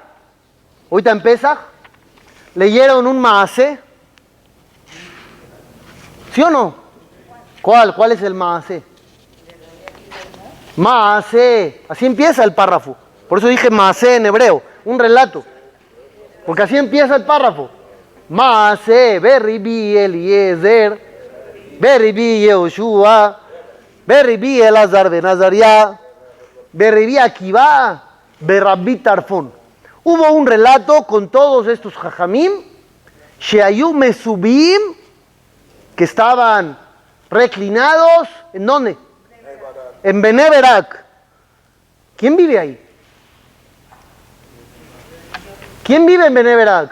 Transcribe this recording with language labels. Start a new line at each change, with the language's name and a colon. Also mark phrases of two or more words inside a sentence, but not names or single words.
Spanish: Ahorita empieza. ¿Leyeron un Maasé? ¿Sí o no? ¿Cuál? ¿Cuál es el Maasé? Maasé. Así empieza el párrafo. Por eso dije Maasé en hebreo. Un relato. Porque así empieza el párrafo.
Hebrew: מעשה, ברבי אליעזר, ברבי יהושע, ברבי אלעזר בן עזריה, ברבי עקיבא, ברבי טרפון.
Spanish: Hubo un relato con todos estos
Hebrew: חכמים, שהיו מסובים,
Spanish: que estaban reclinados, ¿en dónde? En Bnei Berak. ¿Quién vive ahí? ¿Quién vive en Bnei Berak?